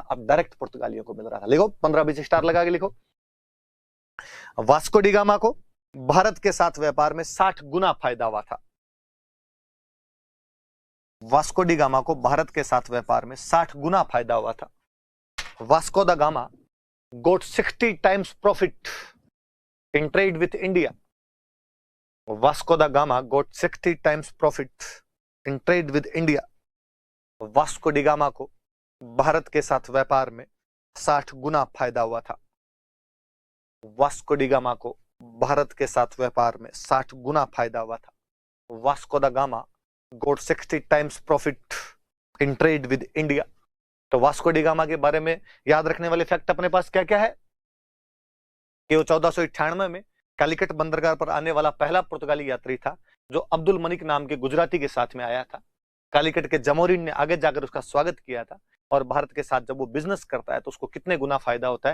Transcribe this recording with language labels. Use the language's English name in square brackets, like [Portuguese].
[Hindi] अब डायरेक्ट पुर्तगालियों को मिल रहा था। लिखो 15-20 स्टार लगा के लिखो। वास्को डी गामा को भारत के साथ व्यापार में 60 गुना फायदा हुआ था। वास्को डी गामा को भारत के साथ व्यापार में 60 गुना फायदा हुआ था। [English] Vasco da Gama got 60 times profit in trade with India. Vasco da Gama got 60 times profit in trade with India. [Hindi] Vasco D gamma को भारत के साथ व्यापार में 60 गुना फायदा हुआ था। वास्को डी गामा को भारत के साथ व्यापार में 60 गुना फायदा हुआ था। [English] Vasco da Gama got 60 times profit in trade with India. [Hindi] तो वास्को डी गामा के बारे में याद रखने वाले फैक्ट अपने पास क्या क्या है कि वो 1498 में कालीकट बंदरगाह पर आने वाला पहला पुर्तगाली यात्री था, जो अब्दुल मलिक नाम के गुजराती के साथ में आया था। कालीकट के जमोरिन ने आगे जाकर उसका स्वागत किया था, और भारत के साथ जब वो बिजनेस करता है तो उसको कितने गुना फायदा होता है?